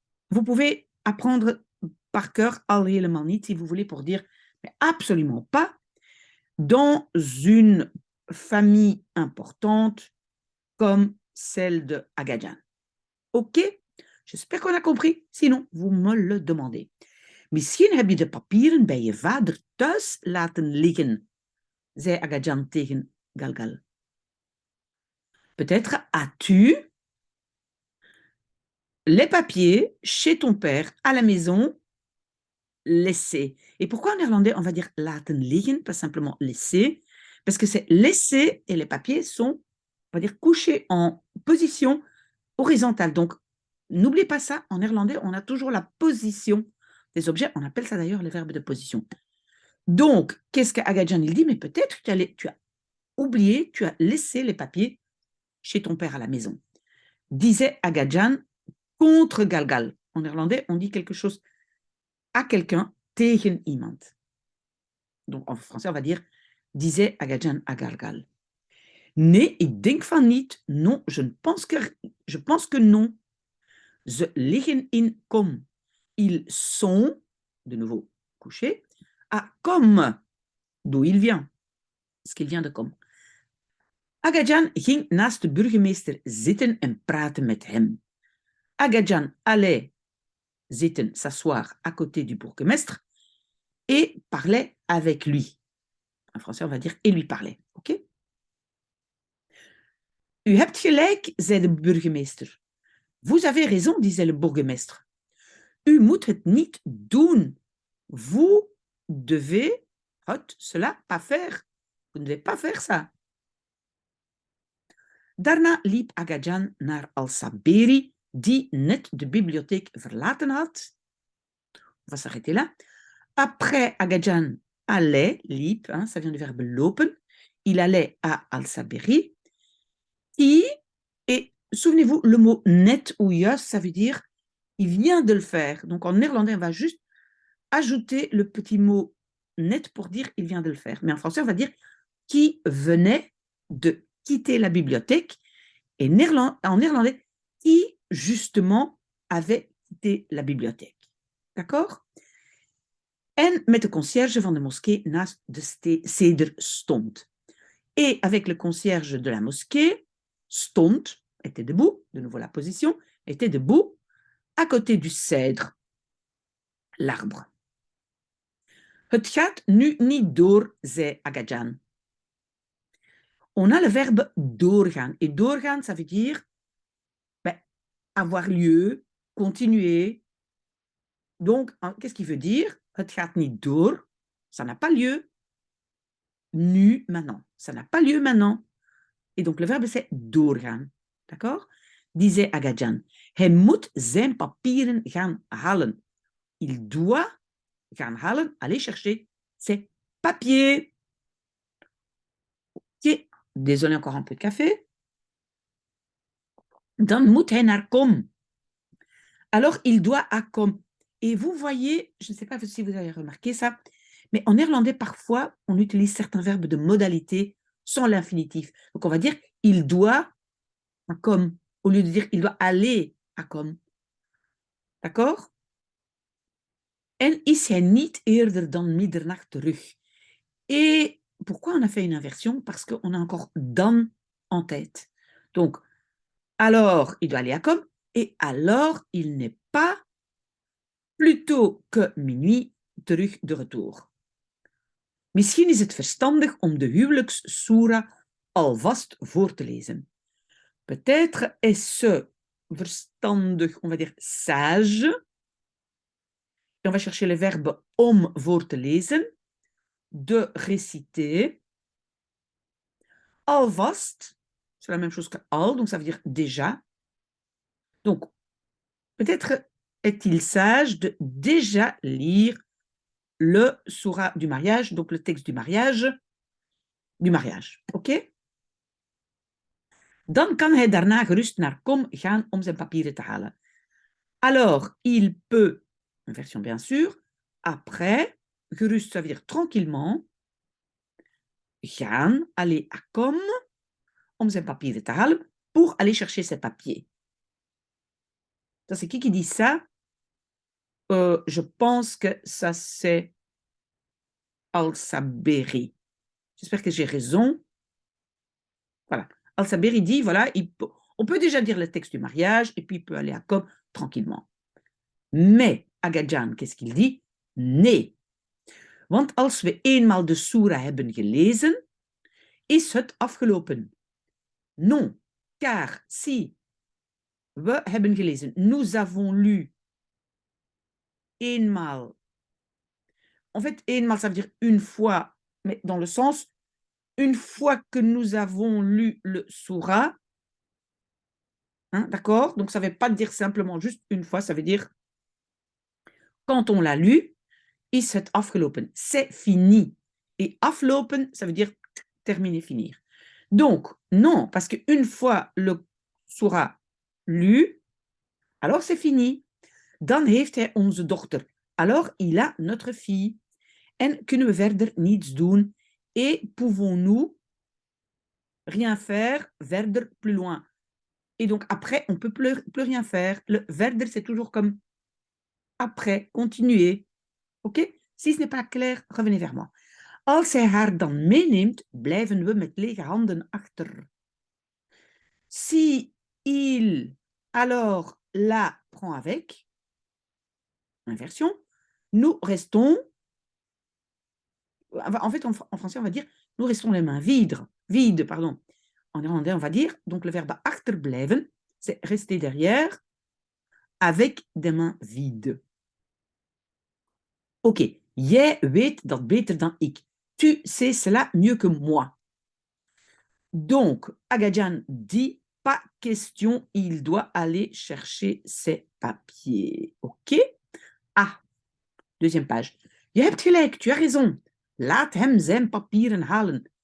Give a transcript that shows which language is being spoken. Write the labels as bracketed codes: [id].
[fr] Vous pouvez apprendre par cœur [nl] al helemaal niet [fr] si vous voulez pour dire mais absolument pas dans une famille importante comme celle de Agajan. Ok? J'espère qu'on a compris. Sinon, vous me le demandez. [nl] Misschien heb je de papieren bij je vader thuis laten liggen, zei Agajan tegen Galgal. [fr] Peut-être as-tu les papiers chez ton père à la maison laissés. Et pourquoi en néerlandais on va dire [nl] laten liggen, [fr] pas simplement laisser? Parce que c'est laisser et les papiers sont, on va dire, couchés en position horizontale. Donc, n'oubliez pas ça, en néerlandais, on a toujours la position des objets. On appelle ça d'ailleurs les verbes de position. Donc, qu'est-ce qu'Agajan il dit? Mais peut-être que tu as oublié, tu as laissé les papiers chez ton père à la maison. Disait Agajan contre Galgal. En néerlandais, on dit quelque chose à quelqu'un, [nl] tegen iemand. [fr] Donc, en français, on va dire, disait Agajan à Galgal. [nl] Nee, ik denk van niet. [fr] Non, je pense que non. [nl] Ze liggen in Kom. [fr] Ils sont, de nouveau couchés, à Kom, d'où il vient. Parce qu'il vient de Kom. [nl] Agajan ging naast de burgemeester zitten en praatte met hem. [fr] Agajan allait zitten, s'asseoir à côté du bourgmestre et parlait avec lui. En français, on va dire et lui parlait. Ok? [nl] U hebt gelijk, zei de burgemeester. [fr] Vous avez raison, disait le bourgmestre. [nl] U moet het niet doen. [fr] Vous devez cela pas faire. Vous ne devez pas faire ça. [nl] Daarna liep Agajan naar Al-Saberi, die net de bibliotheek verlaten had. [fr] On va s'arrêter là. Après, Agajan allait, liep, hein, ça vient du verbe lopen. Il allait à Al-Saberi. Et souvenez-vous, le mot net ou juist, ça veut dire il vient de le faire. Donc en néerlandais, on va juste ajouter le petit mot net pour dire il vient de le faire. Mais en français, on va dire qui venait de quitter la bibliothèque. Et en néerlandais, qui justement avait quitté la bibliothèque. D'accord? [nl] En met de concierge van de moskee naast de ceder stond. [fr] Et avec le concierge de la mosquée, stond, était debout, de nouveau la position, était debout, à côté du cèdre, l'arbre. [nl] Het gaat nu niet door, zei Agajan. [fr] On a le verbe doorgaan. Et doorgaan, ça veut dire avoir lieu, continuer. Donc, qu'est-ce qu'il veut dire? [nl] Het gaat niet door, [fr] ça n'a pas lieu. Nu, maintenant. Ça n'a pas lieu maintenant. Et donc, le verbe, c'est doorgaan. D'accord? Disait Agajan. [nl] Hij moet zijn papieren gaan halen. [fr] Il doit [nl] gaan halen, [fr] aller chercher ses papiers. Ok, désolé, encore un peu de café. [nl] Dan moet hij naar kom. [fr] Alors, il doit à comme. Et vous voyez, je ne sais pas si vous avez remarqué ça, mais en néerlandais, parfois, on utilise certains verbes de modalité sans l'infinitif. Donc, on va dire il doit à comme, au lieu de dire il doit aller à comme. D'accord? [nl] En is hij niet eerder dan middernacht terug. [fr] Et pourquoi on a fait une inversion? Parce qu'on a encore dan en tête. Donc, alors, il doit aller à comme, et alors, il n'est pas plus tôt que minuit terug de retour. [nl] Misschien is het verstandig om de huwelijkssoera alvast voor te lezen. [fr] Peut-être est-ce verstandig, on va dire sage. Et on va chercher le verbe om voor te lezen, de réciter. Alvast, c'est la même chose que al, donc ça veut dire déjà. Donc, peut-être est-il sage de déjà lire le soura du mariage, donc le texte du mariage. Ok? [nl] Dan kan hij daarna gerust naar kom gaan om zijn papieren te halen. [fr] Alors, il peut, en version bien sûr, après, gerust, ça veut dire tranquillement, gaan, aller à kom, [nl] om zijn papieren te halen, [fr] pour aller chercher ses papiers. Ça, c'est qui dit ça? Je pense que ça, c'est Al-Saberi. J'espère que j'ai raison. Voilà. Al-Saberi dit, voilà, on peut déjà dire le texte du mariage, et puis il peut aller à kom tranquillement. Mais Agajan, qu'est-ce qu'il dit? [nl] Nee. Want als we eenmaal de soera hebben gelezen, is het afgelopen. [fr] Non, car si [nl] we hebben gelezen, [fr] nous avons lu eenmaal. En fait, eenmaal, ça veut dire une fois, mais dans le sens, une fois que nous avons lu le soura, hein, d'accord? Donc, ça ne veut pas dire simplement juste une fois, ça veut dire quand on l'a lu, [nl] is het afgelopen. [fr] C'est fini. Et aflopen, ça veut dire terminer, finir. Donc, non, parce qu'une fois le soura lu, alors c'est fini. [nl] Dan heeft hij onze dochter. [fr] Alors, il a notre fille. [nl] En kunnen we verder niets doen. [fr] Et pouvons-nous rien faire verder plus loin. Et donc, après, on ne peut plus rien faire. Le verder, c'est toujours comme après, continuer. Ok? Si ce n'est pas clair, revenez vers moi. [nl] Als hij haar dan meeneemt, blijven we met lege handen achter. [fr] Si il, alors, la prend avec, inversion, nous restons, en fait, en français, on va dire, nous restons les mains vides, pardon. en néerlandais, on va dire, donc le verbe achterblijven, c'est rester derrière avec des mains vides. [nl] Oké, jij weet dat beter dan ik. [fr] Tu sais cela mieux que moi. Donc, Agajan dit, pas question, il doit aller chercher ses papiers. OK? Ah, deuxième page. [nl] Je hebt gelijk, [fr] tu as raison. [nl] Laat hem zijn papieren halen.